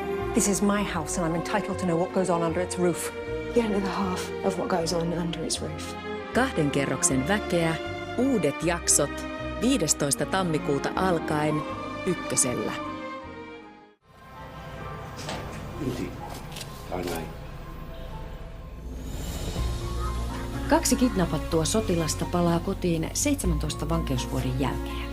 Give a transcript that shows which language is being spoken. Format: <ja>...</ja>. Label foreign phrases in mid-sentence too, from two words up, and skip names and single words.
<en>This is my house and I'm entitled to know what goes on under its roof. You don't know the half of what goes on under its roof.</en> <fi>2 kerroksen väkeä, uudet jaksot, 15. tammikuuta alkaen Ykkösellä. Kaksi kidnappattua sotilasta palaa kotiin 17 vankeusvuoden jälkeen.</fi>